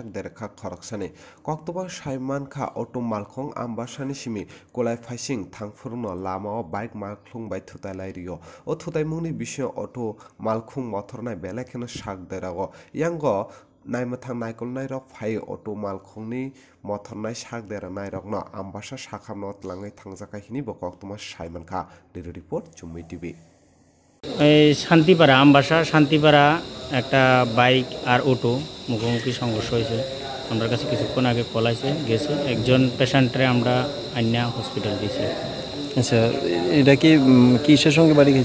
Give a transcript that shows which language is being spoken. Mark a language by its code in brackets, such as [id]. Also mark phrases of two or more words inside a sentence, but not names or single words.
[brx] देरखा खरकसानि कक्तबा साइमानखा अटो मालखं आमबासानि सिमि कोलाय फाइसिं थांफुरनो लामाओ बाइक मालखंबाय थुतलाय रियो ओ थुतायमुंनि बिसियो अटो मालखं मथरनाय बेलेखेनो साक देरागो यांगो नायमथां नायकल नायरक फाइ अटो मालखंनि मथरनाय साक देरा नायरकनो आमबासा साखामनो तलाङै थांजाखाहिनि बकक्तमा साइमानखा [en] daily report [brx] चुम्बई टीवी [bn] এই শান্তিপাড়া আমবাসা শান্তিপাড়া একটা বাইক আর অটো মুখোমুখি সংঘর্ষ হয়েছে। আমার কাছে কিছুক্ষণ আগে কল আছে গেছে একজন পেশেন্টরে আমরা আইনা হসপিটাল দিয়েছি। আচ্ছা, এটা কি কিসের সঙ্গে বাড়ি গেছে?